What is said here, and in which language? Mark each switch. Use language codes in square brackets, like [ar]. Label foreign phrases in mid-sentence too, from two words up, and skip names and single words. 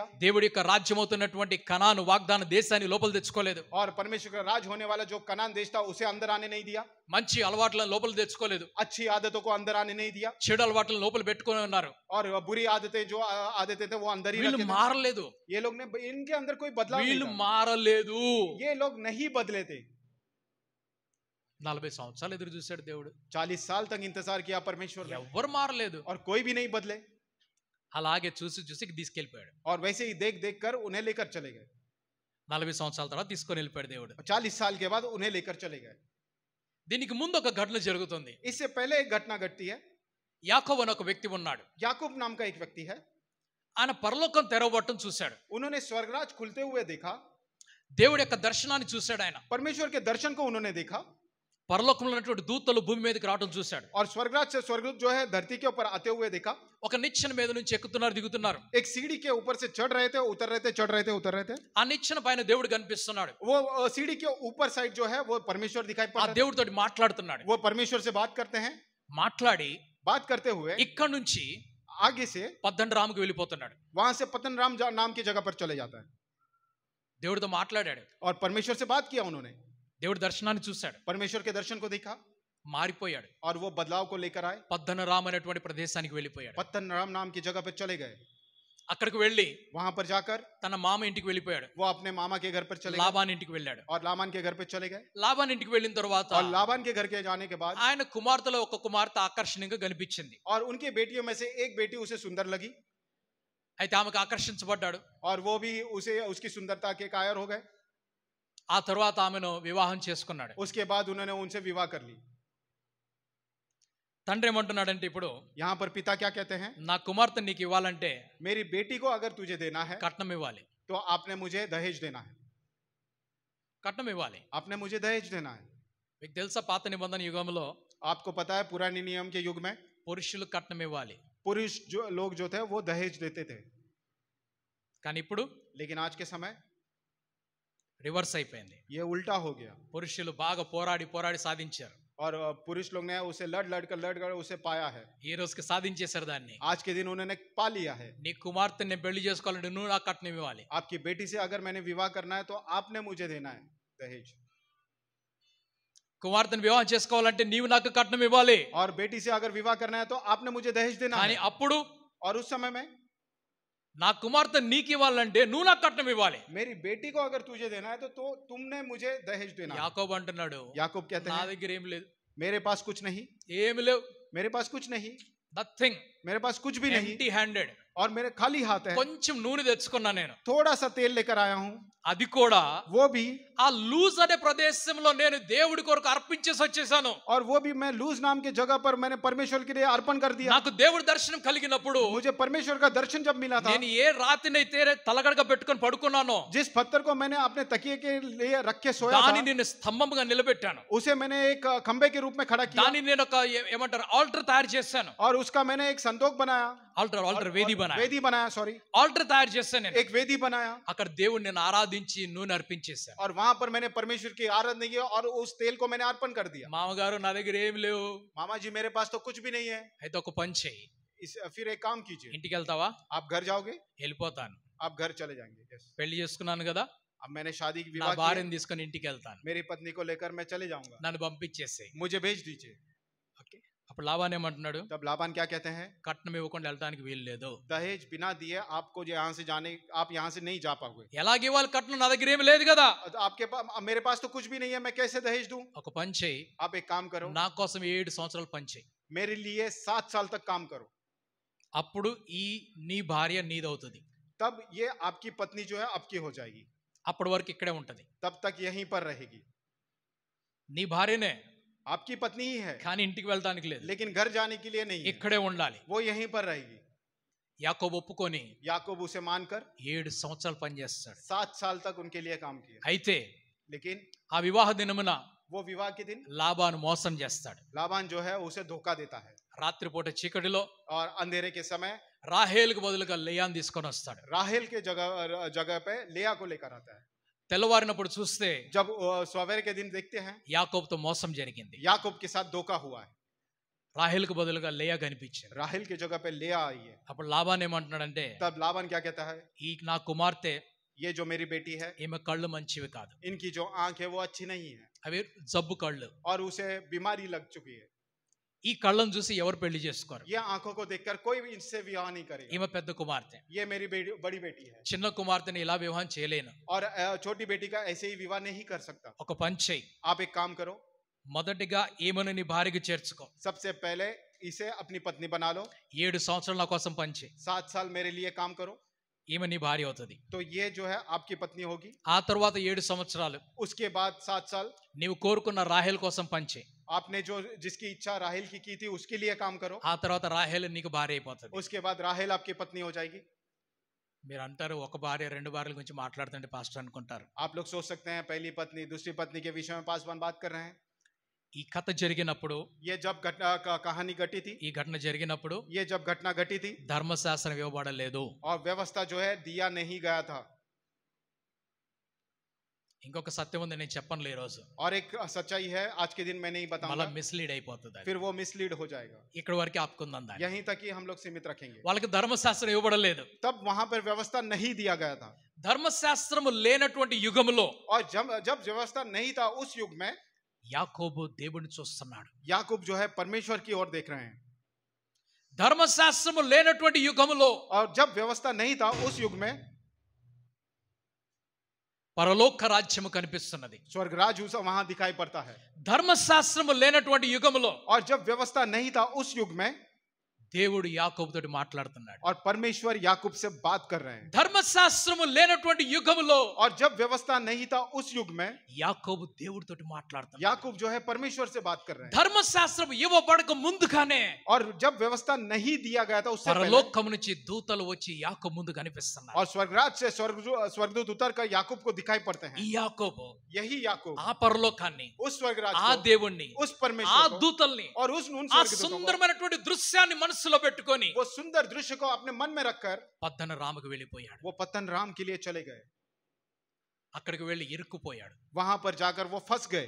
[te] దేవుడి యొక్క రాజ్యమవుతున్నటువంటి కనాను వాగ్దాన దేశాన్ని లోపల తెచ్చుకోలేదు. [hi] और परमेश्वर का राज होने वाला जो कनान देश था उसे अंदर आने नहीं दिया. [te] మంచి అలవాట్లను లోపల తెచ్చుకోలేదు. [hi] अच्छी आदतों को अंदर आने नहीं दिया. [te] చెడు అలవాట్లను లోపల పెట్టుకొని ఉన్నారు. [hi] और बुरी आदतें जो आदतें थे वो अंदर ही [te] వీళ్ళు [hi] रखे थे. [te] మారలేదు. [hi] ये लोग ने इनके अंदर कोई बदलाव नहीं [te] వీళ్ళు [hi] था. [te] మారలేదు. [hi] ये लोग नहीं बदले थे. [te] 40 సంవత్సరాలు ఎదురు చూశాడు దేవుడు. [hi] 40 साल तक इंतजार किया परमेश्वर ने [te] ఎవ్వరు మారలేదు. [hi] और कोई भी नहीं बदले. [te] అలాగే చూసి చూసి తీసుకెళ్ళిపోయాడు. [hi] और वैसे ही देख देख कर उन्हें लेकर चले गए. [te] 40 సంవత్సరాల తర్వాత తీసుకొని వెళ్ళిపోయాడు దేవుడు. [hi] 40 साल के बाद उन्हें लेकर चले गए. [te] దీనికి ముందు ఒక ఘటన జరుగుతుంది. [hi] इससे पहले एक घटना घटती है. [te] యాకోబు అనే ఒక వ్యక్తి ఉన్నాడు. [hi] याकूब नाम का एक व्यक्ति है. [te] ఆయన పరలోకం తెరవబట్టం చూశాడు. [hi] उन्होंने स्वर्गराज खुलते हुए देखा. [te] దేవుడి యొక్క దర్శనాన్ని చూశాడు. ఆయన [hi] परमेश्वर के दर्शन को उन्होंने देखा. [te] పరలోకంలో ఉన్నటువంటి దూతలు భూమి మీదకి రావడం చూశాడు. [hi] और स्वर्गराज से स्वर्गदूत जो है धरती के ऊपर आते हुए देखा. [te] ఒక నిచ్చెన మీద నుంచి ఎక్కుతున్నారు, దిగుతున్నారు. [hi] एक सीढ़ी के ऊपर से चढ़ रहे थे, उतर रहे थे, चढ़ रहे थे, उतर रहे थे. [te] ఆ నిచ్చెన పైన దేవుడు కనిపిస్తున్నాడు. [hi] वो सीढ़ी के ऊपर साइड जो है वो परमेश्वर दिखाई [te] ఆ [hi] पड़ रहे थे. [te] దేవుడితోటి మాట్లాడుతున్నాడు. [hi] वो परमेश्वर से बात करते हैं. [te] మాట్లాడి [hi] बात करते हुए [te] ఇక్కడ నుంచి [hi] आगे से [te] పద్దండరాముకి వెళ్ళిపోతున్నాడు. [hi] वहां से पतनराम नाम की जगह पर चले जाता है. [te] దేవుడితో మాట్లాడాడు. [hi] और परमेश्वर से बात किया उन्होंने. [te] దేవుడి దర్శనాన్ని చూశాడు. [hi] परमेश्वर के दर्शन को देखा [te] మారిపోయాడు. [hi] और वो बदलाव को लेकर आए. [te] పద్దనరామ్ అనేటువంటి ప్రదేశానికి వెళ్ళిపోయాడు. [hi] पतनराम नाम की जगह पर चले गए. [te] అక్కడికి వెళ్ళి [hi] वहां पर जाकर [te] తన మామ ఇంటికి వెళ్ళిపోయాడు. [hi] वो अपने मामा के घर पर चले गए. [te] లాబాన్ ఇంటికి వెళ్ళాడు. [hi] और लाबान के घर पे चले गए. [te] లాబాన్ ఇంటికి వెళ్ళిన తర్వాత [hi] और लाबान के घर के जाने के बाद [te] ఆయన కుమార్తెలో ఒక కుమార్తె ఆకర్షణీయంగా కనిపించింది. [hi] और उनकी बेटियों में से एक बेटी उसे सुंदर लगी. [te] అయితే ఆమెకు ఆకర్షించబడ్డాడు. [hi] और वो भी उसे उसकी सुंदरता के कायर हो गए. [te] ఆ తర్వాత ఆమెను వివాహం చేసుకున్నాడు. [hi] उसके बाद उन्होंने उनसे विवाह कर ली. [te] తండ్రి ఏమంటున్నాడంటే ఇప్పుడు [hi] यहाँ पर पिता क्या कहते हैं? [te] నా కుమార్తె నీకు ఇవ్వాలంటే [hi] मेरी बेटी को अगर तुझे देना है [te] కట్నం ఇవ్వాలి. [hi] तो आपने मुझे दहेज देना है. [te] కట్నం ఇవ్వాలి. [hi] आपने मुझे दहेज देना है. [te] మీకు తెలుసా పాత నిబంధన యుగంలో [hi] आपको पता है पुराने नियम के युग में [te] పురుషులు కట్నం ఇవ్వాలి. [hi] पुरुष जो लोग जो थे वो दहेज देते थे. [te] కానీ ఇప్పుడు [hi] लेकिन आज के समय [te] రివర్స్ అయిపోయింది. [hi] ये उल्टा हो गया. [te] పురుషులు బాగా పోరాడి పోరాడి సాధించారు. [hi] और पुरुष लोग ने उसे लड़ कर उसे पाया है. [te] ఈ రోజుకి సాధించేశారు దాన్ని. [hi] आज के दिन उन्होंने पा लिया है. [te] నీ కుమార్తెని నేను పెళ్లి చేసుకోవాలంటే నువ్వు నాకు కట్నం ఇవ్వాలి. [hi] आपकी बेटी से अगर मैंने विवाह करना है तो आपने मुझे देना है दहेज. [te] కుమార్తెను వివాహం చేసుకోవాలంటే నీవు నాకు కట్నం ఇవ్వాలి. [hi] और बेटी से अगर विवाह करना है तो आपने मुझे दहेज देना [te] కానీ [hi] है. [te] అప్పుడు [hi] और उस समय में [te] నా కుమార్తె నీకు ఇవ్వాలంటే నువ్వు నాకు కట్నం ఇవ్వాలి. [hi] मेरी बेटी को अगर तुझे देना है तो तुमने मुझे दहेज देना है। [te] యాకోబు అంటున్నాడు, [hi] याकूब कहते [te] నా [hi] हैं [te] దగ్గర ఏం లేదు, [hi] मेरे पास कुछ नहीं, [te] ఏమి లేవు, [hi] मेरे पास कुछ नहीं, [te] నథింగ్, [hi] मेरे पास कुछ भी नहीं, [en] empty handed. [hi] और मेरे खाली हाथ है। [te] కొంచెం నూనె తెచ్చుకున్నా నేను, [hi] थोड़ा सा तेल लेकर आया हूँ, [te] అది కూడా [hi] वो भी, [te] ఆ లూజ్ అనే ప్రదేశంలో నేను దేవుడి కొరకు అర్పించేసి వచ్చేసాను. [hi] और वो भी मैं लूज नाम की जगह पर मैंने परमेश्वर के लिए अर्पण कर दिया। [te] నాకు దేవుడి దర్శనం కలిగినప్పుడు [hi] मुझे परमेश्वर का दर्शन जब मिला था, [te] నేను ఏ రాతినైతే తలగడగా పెట్టుకొని పడుకున్నానో [hi] जिस पत्थर को मैंने अपने तकिए के लिए रख के सोया [te] దాన్ని [hi] था, [te] నేను స్తంభంగా నిలబెట్టాను. [hi] उसे मैंने एक खंबे के रूप में खड़ा किया, [te] దాన్ని నేను ఒక ఏమంటారు ఆల్టర్ తయారు చేశాను. [hi] और उसका मैंने एक संदूक बनाया, [te] ఆల్టర్ వేది बनाया, [hi] वेदी बनाया, सॉरी [te] ఆల్టర్ తయారు చేశాను నేను. [hi] एक वेदी बनाया, [te] అక్కడ దేవుడిని నేను ఆరాధించి నూనె అర్పించేశాను. [hi] और वहां पर मैंने परमेश्वर की आराधना की और उस तेल को मैंने अर्पण कर दिया। [te] మామగారు నా దగ్గర ఏమి లేవు, [hi] मामा जी मेरे पास तो कुछ भी नहीं है। [te] అయితే ఒక పని చెయ్యి, [hi] फिर एक काम कीजिए, [te] ఇంటికి వెళ్తావా? [hi] आप घर जाओगे, [te] వెళ్ళిపోతాను, [hi] आप घर चले जाएंगे। Yes. [te] పెళ్లి చేసుకున్నాను కదా, [hi] अब मैंने शादी की [te] నా [hi] विवाह की है, [te] భార్యను తీసుకొని ఇంటికి వెళ్తాను, [hi] मेरी पत्नी को लेकर मैं चले जाऊंगा, [te] నన్ను పంపించేసేయ్. [hi] मुझे भेज दीजिए। [te] ఓకే, అప్పుడు లాబాన్ ఏమంటున్నాడు, [hi] तब लाबान क्या कहते हैं, [te] కట్నం ఇవ్వకుండా వెళ్ళడానికి వీలు లేదు. [hi] दहेज बिना दिए आपको यहाँ से जाने, आप यहाँ से नहीं जा पाओगे। [te] ఎలాగ ఇవ్వాలి కట్నం, నా దగ్గర ఏమి లేదు కదా. [hi] आपके पास, मेरे पास तो कुछ भी नहीं है, मैं कैसे दहेज दूं? [te] ఒక పని చెయ్యి, [hi] आप एक काम करो, [te] నా కోసం 7 సంవత్సరాలు పని చెయ్యి, [hi] मेरे लिए 7 साल तक काम करो, [te] అప్పుడు ఈ నీ భార్య నీదవుతుంది. [hi] तब ये आपकी पत्नी जो है आपकी हो जाएगी, [te] అప్పటి వరకు ఇక్కడే ఉంటది. [hi] तब तक यहीं पर रहेगी। [te] నీ భార్యనే, [hi] आपकी पत्नी ही है, [te] కానీ ఇంటికి వెళ్ళడానికి లేదు, [hi] लेकिन घर जाने के लिए नहीं है, [te] ఇక్కడే ఉండాలి. [hi] वो यहीं पर रहेगी। [te] యాకోబు ఒప్పుకొని [hi] याकूब उसे मानकर [te] 7 సంవత్సరాలు పని చేస్తాడు. [hi] 7 साल तक उनके लिए काम किया। [te] అయితే [hi] लेकिन [te] ఆ వివాహ దినమున [hi] वो विवाह के दिन [te] లాబాను మోసం చేస్తాడు. [hi] लाबान जो है उसे धोखा देता है, [te] రాత్రిపూట చీకటిలో [hi] और अंधेरे के समय [te] రాహేలుకు బదులుగా లేయాను తీసుకొని వస్తాడు. [hi] राहेल के जगह पे लेया को लेकर आता है। [te] తెల్లవారినప్పుడు చూస్తే [hi] जब सवेरे के दिन देखते हैं, [te] యాకోబుతో మోసం జరిగింది. [hi] याकूब के साथ धोखा हुआ है, [te] రాహేలుకు బదులుగా లేయా కనిపించారు. [hi] राहेल की जगह पे लेया आई है। [te] అప్పుడు లాబాన్ ఏమంటున్నాడంటే, [hi] तब लाबान क्या कहता है, [te] ఈ నా కుమార్తె, [hi] ये जो मेरी बेटी है, [te] ఈమె కళ్ళు మంచివి కాదు, [hi] इनकी जो आंख है वो अच्छी नहीं है, [te] అవి జబ్బు కళ్ళు. [hi] और उसे बीमारी लग चुकी है। [te] ఈ కళ్ళను చూసి ఎవరు పెళ్లి చేసుకోరు. [hi] ये आंखों को देखकर कोई भी इनसे विवाह नहीं करेगा। [te] ఈమె పెద్ద కుమార్తె, [hi] ये मेरी बड़ी बेटी है, [te] చిన్న కుమార్తెని ఇలా వివాహం చేయలేను. [hi] और छोटी बेटी का ऐसे ही विवाह नहीं कर सकता। [te] ఒక పని చెయ్యి, [hi] आप एक काम करो, [te] మొదటిగా ఈమెను నీ భార్యకి చేర్చుకో, [hi] सबसे पहले इसे अपनी पत्नी बना लो, [te] 7 సంవత్సరాలు నా కోసం పని చేయి, [hi] 7 साल मेरे लिए काम करो, [te] ఈమె నీ భార్య అవుతుంది. [hi] तो ये जो है आपकी पत्नी होगी। [te] ఆ తర్వాత 7 సంవత్సరాలు [hi] उसके बाद 7 साल [te] నీవు కోరుకున్న రాహేల్ కోసం పని చేయి, [hi] आपने जो जिसकी इच्छा राहेल की थी उसके लिए काम करो, [te] ఆ తర్వాత రాహేల్ నీకు భార్య అయిపోతుంది. [hi] उसके बाद राहेल आपकी पत्नी हो जाएगी। [te] మీరు అంటారు ఒక భార్య 2 భార్యల గురించి మాట్లాడుతుంటే పాస్టర్ అనుకుంటారు. [hi] आप लोग सोच सकते हैं पहली पत्नी दूसरी पत्नी के विषय में पासवान बात कर रहे हैं। [te] ఈ కథ జరిగినప్పుడు, [hi] ये जब कहानी घटी थी, [te] ఈ ఘటన జరిగినప్పుడు [hi] ये जब घटना घटी थी, [te] ధర్మశాస్త్రం ఇవ్వబడలేదు. [hi] और व्यवस्था जो है दिया नहीं गया था। [te] ఇంకొక సత్యం ఉంది, నేను చెప్పనులే ఈ రోజు, [hi] और एक सच्चाई है आज के दिन मैं नहीं [te] మళ్ళీ [hi] बताऊंगा, [te] మిస్లీడ్ అయిపోతుంది. అది [hi] फिर वो मिसलीड हो जाएगा। [te] ఇక్కడ వరకు ఆపుకుందాం దాన్ని. [hi] यहीं तक ही हम लोग सीमित रखेंगे। [te] వాళ్ళకి ధర్మశాస్త్రం ఇవ్వబడలేదు. [hi] तब वहां पर व्यवस्था नहीं दिया गया था, [te] ధర్మశాస్త్రము లేనటువంటి యుగములో [hi] और जब व्यवस्था नहीं था उस युग में [te] యాకోబు దేవుడిని చూస్తున్నాడు. [hi] याकूब जो है परमेश्वर की ओर देख रहे हैं। [te] ధర్మశాస్త్రము లేనటువంటి యుగములో, [hi] और जब व्यवस्था नहीं था उस युग में [te] పరలోక రాజ్యము కనిపిస్తున్నది. [hi] स्वर्ग राज वहां दिखाई पड़ता है। [te] ధర్మశాస్త్రము లేనటువంటి యుగములో [hi] और जब व्यवस्था नहीं था उस युग में [te] దేవుడు యాకోబుతోటి మాట్లాడుతున్నాడు. [hi] और परमेश्वर याकूब से बात कर रहे हैं। [te] ధర్మశాస్త్రము లేనటువంటి యుగములో [hi] और जब व्यवस्था नहीं था उस युग में [te] యాకోబు దేవుడితోటి మాట్లాడుతున్నాడు. [hi] याकूब जो है परमेश्वर से बात कर रहे हैं। [te] ధర్మశాస్త్రం ఇవ్వబడక ముందుగానే [hi] और जब व्यवस्था नहीं दिया गया था उससे पहले, [te] పరలోకము నుంచి దూతలు వచ్చి యాకోబు ముందు కనిపిస్తున్నారు. [hi] और स्वर्गराज से स्वर्गदूत उतर कर याकूब को दिखाई पड़ते हैं। [te] ఈ యాకోబు [hi] यही याकूब [te] ఆ పరలోకాన్ని, [hi] उस स्वर्गराज [te] ఆ [hi] को, [te] దేవుణ్ణి, [hi] उस [te] ఆ [hi] परमेश्वर को, [te] దూతల్ని, [hi] और उन [te] ఆ [hi] स्वर्गदूतों को, [te] సుందరమైనటువంటి దృశ్యాన్ని మనసులో పెట్టుకొని [hi] वो सुंदर दृश्य को अपने मन में रखकर [te] పద్దన రాముకు వెళ్ళిపోయాడు. [hi] वो पत्तन राम के लिए चले गए। [te] అక్కడికి వెళ్ళి ఇరుక్కుపోయాడు. [hi] वहां पर जाकर वो फंस गए।